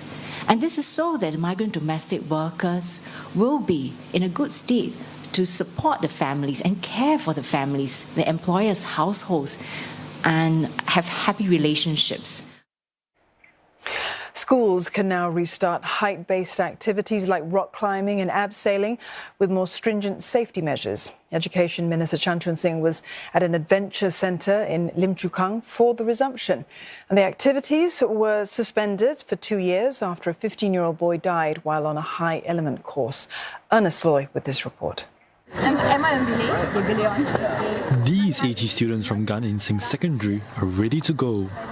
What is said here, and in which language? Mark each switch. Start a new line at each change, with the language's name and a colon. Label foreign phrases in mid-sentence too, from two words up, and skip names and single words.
English: And this is so that migrant domestic workers will be in a good state to support the families and care for the families, the employers' households, and have happy relationships. Schools can now restart height-based activities like rock climbing and abseiling with more stringent safety measures. Education Minister Chan Chun Sing was at an adventure centre in Lim Chu Kang for the resumption. And the activities were suspended for 2 years after a 15-year-old boy died while on a high element course. Ernest Loy with this report. These 80 students from Gan In Sing Secondary are ready to go.